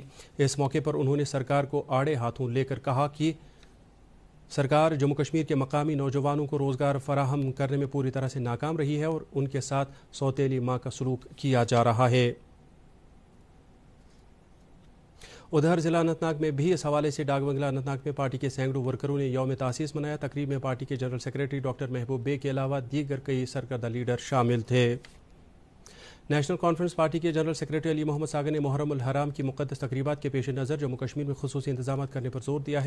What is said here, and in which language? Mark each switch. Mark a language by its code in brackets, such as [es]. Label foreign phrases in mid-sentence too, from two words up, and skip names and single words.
[ur] اس موقع پر انہوں نے سرکار کو آڑے ہاتھوں لے کر کہا کہ سرکار جموں کشمیر کے مقامی نوجوانوں کو روزگار فراہم کرنے میں پوری طرح سے ناکام رہی ہے اور ان کے ساتھ سوتیلی ماں کا سلوک کیا جا رہا ہے۔ ادھر ضلع اننت ناگ میں بھی اس حوالے سے ڈاک بنگلہ اننت ناگ میں پارٹی کے سینکڑوں ورکروں نے یوم تاسیس منایا۔ تقریب میں پارٹی کے جنرل سیکریٹری ڈاکٹر محبوب بے کے علاوہ دیگر کئی سرکردہ لیڈر شامل تھے۔ نیشنل کانفرنس پارٹی کے جنرل سیکریٹری علی محمد ساگر نے محرم الحرام کی مقدس تقریبات کے پیش نظر جموں کشمیر میں خصوصی انتظامات کرنے پر زور دیا ہے۔